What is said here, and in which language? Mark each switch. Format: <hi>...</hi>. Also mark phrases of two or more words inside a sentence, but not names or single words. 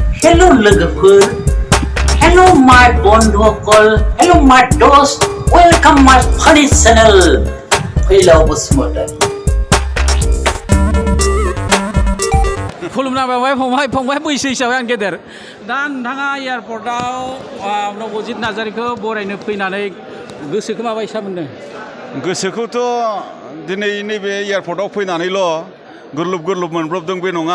<brx>Hello लोगोफोर,</brx> <en>Hello my बन्धुफोर, Hello my दोस्त, Welcome my funny channel.</en> <brx>फैलाव बसुमतारी। खुलुमना फंबाय बैसो हिसाबै आं गेदेर दा नोंथाङा एयारपर्टआव नबजित नार्जारिखौ बरायनो फैनानै गोसोखौ माबायसा मोनदों? गोसोखौथ' दिनै नैबे एयारपर्टआव फैनानैल' गुरलुब मोनब्रबदों बे नङा।</brx>